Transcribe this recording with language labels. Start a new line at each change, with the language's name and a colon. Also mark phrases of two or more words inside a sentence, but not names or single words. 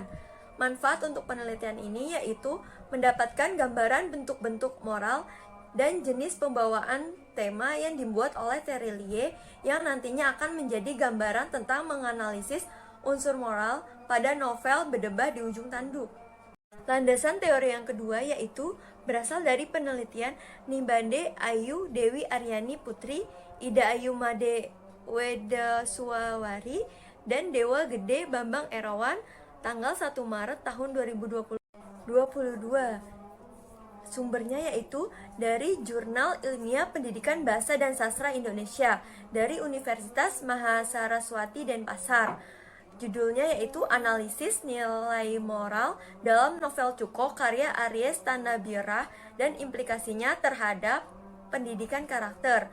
Indonesian: Manfaat untuk penelitian ini yaitu mendapatkan gambaran bentuk-bentuk moral dan jenis pembawaan tema yang dibuat oleh Terelie yang nantinya akan menjadi gambaran tentang menganalisis unsur moral pada novel Bedebah di Ujung Tanduk. Landasan teori yang kedua yaitu berasal dari penelitian Nimbande Ayu Dewi Aryani Putri, Ida Ayu Made Weda Suwawari, dan Dewa Gede Bambang Erawan tanggal 1 Maret tahun 2022. Sumbernya yaitu dari Jurnal Ilmiah Pendidikan Bahasa dan Sastra Indonesia dari Universitas Mahasaraswati Denpasar. Judulnya yaitu Analisis Nilai Moral dalam Novel Cuko karya Aries Tanabira dan implikasinya terhadap pendidikan karakter.